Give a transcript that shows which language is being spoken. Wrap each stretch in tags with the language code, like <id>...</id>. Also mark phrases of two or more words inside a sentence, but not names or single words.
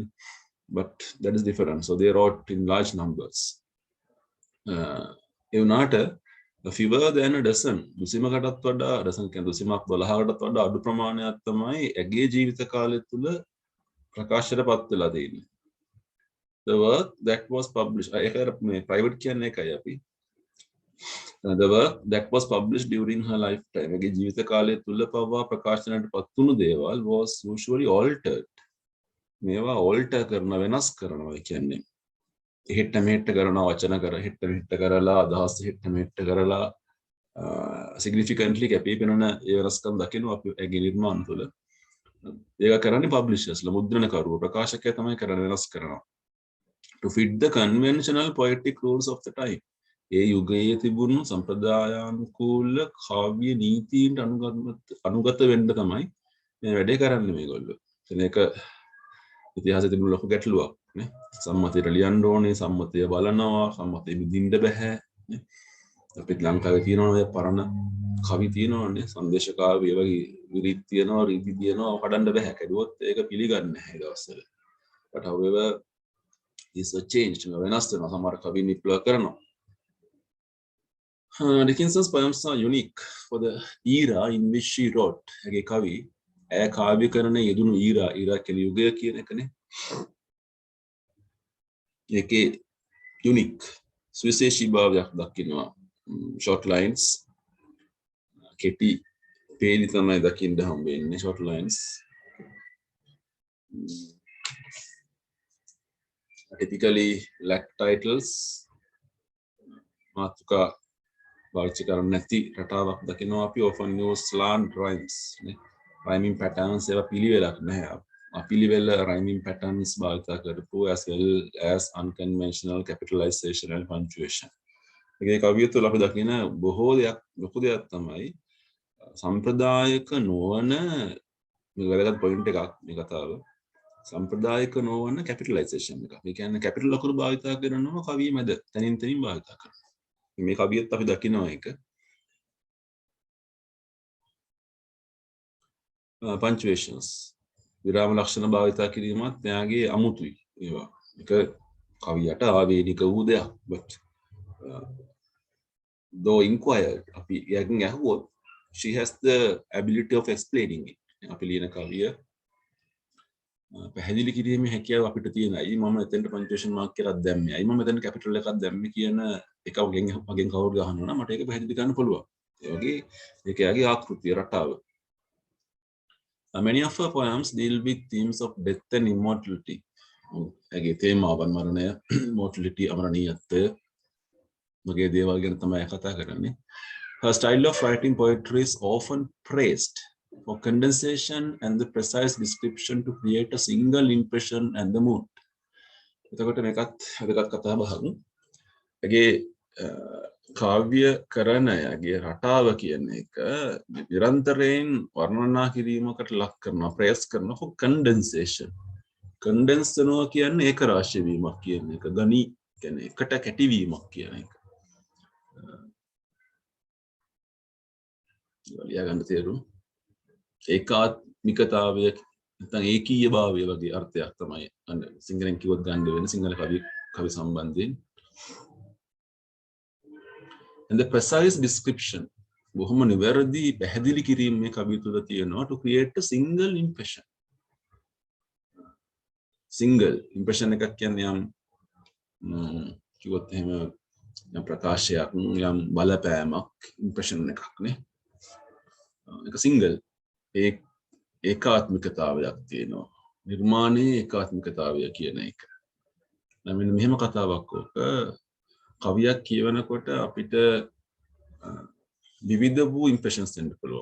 <en>But that is different. So they wrote in large numbers.</en> <si>ඒ වුණාට</si> <en>fewer than a dozen</en> <si>දුසිමකටත් වඩා dozen කියන්නේ දුසිමක් 12කටත් වඩා අඩු ප්‍රමාණයක් තමයි ඇගේ ජීවිත කාලය තුල ප්‍රකාශයටපත් වෙලා තියෙන්නේ.</si> <en>The work that was published</en> <si>ඒක මේ private කියන්නේ එකයි අපි.</si> <en>The work that was published during her lifetime</en> <si>ඇගේ ජීවිත කාලය තුල පවා ප්‍රකාශනයටපත් වුණු දේවල්</si> <en>was usually altered.</en> <si>මේවා alter කරන වෙනස් කරනවා කියන්නේ හෙට්ට මෙහෙට්ට කරනවා වචන කර හෙට්ට මෙහෙට්ට කරලා අදහස් හෙට්ට මෙහෙට්ට කරලා significantly කැපී පෙනෙන ඒ වෙනස්කම් දකිනවා අපි ඇගේ නිර්මාණ තුළ. ඒක කරන්නේ publishersලා මුද්‍රණකරුවෝ ප්‍රකාශකයා තමයි කරන වෙනස් කරනවා.</si> <en>To fit the conventional poetic rules of the time.</en> <si>ඒ යුගයේ තිබුණු සම්ප්‍රදායානුකූල කාව්‍ය නීතීන්ට අනුගත වෙන්න තමයි මේ වැඩේ කරන්නේ මේගොල්ලෝ. ඒක ඉතිහාසයේ තිබුණු ලොකු ගැටලුවක් නේ. සම්මතයට ලියන්න ඕනේ, සම්මතය බලනවා, සම්මතය විඳින්න බෑ නේ. අපිට ලංකාවේ තියෙනවා ඔය පරණ කවි තියෙනවානේ, සංදේශ කාව්‍ය වගේ විරිත් තියෙනවා, රීති තියෙනවා, කඩන්න බෑ. කැඩුවොත් ඒක පිළිගන්නේ නැහැ ඒ දවස්වල.</si> <en>But however this was changed.</en> <si>වෙනස් වෙනවා. සමහර කවි විප්ලව කරනවා.</si> <en>Dickinson's poems are unique for the era in which she wrote.</en> <si>ඇගේ කවි ඇය කාව්‍යකරණයේ යෙදුණු era කියන යුගය කියන එකනේ. ඒකේ unique සුවිශේෂී භාවයක් දක්වනවා.</si> <en>Short lines</en> <si>කෙටි පේලි තමයි දකින්න හම්බෙන්නේ</si> <en>short lines. Typically lack titles.</en> <si>මාතෘකා පාවිච්චි කරන්නේ නැති රටාවක් දකිනවා අපි</si> <en>often use slant rhymes</en> <si>නේ.</si> <en>Rhyming patterns</en> <si>ඒවා පිළිවෙලක් නැහැ. අපිලිවෙල</si> <en>rhyming patterns</en> <si>භාවිත කරපු</si> <en>as well as unconventional capitalization and punctuation.</en> <si>ඒකේ කවිය තුළ අපි දකින බොහෝ ලොකු දෙයක් තමයි සම්ප්‍රදායික නොවන මේ වැදගත් පොයින්ට් එකක් මේ කතාව. සම්ප්‍රදායික නොවන capitalization එක. මේ කියන්නේ capital අකුරු භාවිත කරනවා කවිය මැද තනින් තනින් භාවිත කරනවා. මේ කවියත් අපි දකිනවා ඒක. punctuations විරාම ලක්ෂණ භාවිත කිරීමත් එයාගේ අමුතුයි ඒවා. ඒක කවියට ආවේනික වූ දෙයක්.</si> <en>But though inquired</en> <si>අපි යකින් අහුවොත්</si> <en>she has the ability of explaining it.</en> <si>අපි ලියන කවිය පැහැදිලි කිරීමේ හැකියාව අපිට තියෙනයි. මම එතෙන්ට punctuation mark එකක් දැම්මේ. අයි මම එතෙන්ට capital එකක් දැම්මේ කියන එක මගෙන් කවුරු ගහනවා නම් මට ඒක පැහැදිලි කරන්න පුළුවන්. ඒ වගේ ඒක යාගේ ආකෘතිය රටාව.</si> <en>Many of her poems deal with themes of death and immortality.</en> <si>ඇගේ තේමාවන් මරණය, mortality අමරණීයත්වය වගේ දේවල් ගැන තමයි කතා කරන්නේ.</si> <en>Her style of writing poetry is often praised for condensation and the precise description to create a single impression and the mood.</en> <si>එතකොට මේකත් වැදගත් කතා බහක්. ඇගේ කාව්‍ය කරණයගේ රටාව කියන එක නිරන්තරයෙන් වර්ණනා කිරීමකට ලක් කරනවා, ප්‍රයස් කරනවා condensation. condense කරනවා කියන්නේ ඒක රාශී වීමක් කියන එක. ගණි කියන්නේ එකට කැටිවීමක් කියන එක. ලියා ගන්න තේරුම්. ඒකාත්මිකතාවය නැත්නම් ඒකීය භාවය වගේ අර්ථයක් තමයි සිංහලෙන් කිව්වොත් ගන්න වෙන සිංහල කවි සම්බන්ධයෙන්.</si> <en>And the precise description</en> <si>බොහොම නිවැරදි පැහැදිලි කිරීම මේ කවිය තුළ තියෙනවා</si> <en>to create a single impression.</en> <si>single impression එකක් කියන්නේ යම් කිව්වොත් එහෙම යම් ප්‍රකාශයක් යම් බලපෑමක් impression එකක් නේ. ඒක single ඒකාත්මිකතාවයක් තියෙනවා. නිර්මාණයේ ඒකාත්මිකතාවය කියන එක. මෙන්න මෙහෙම කතාවක් ඔක කවියක් කියවනකොට අපිට විවිධ වූ ඉම්ප්‍රෙෂන්ස් එන්න පුළුවන්.</si>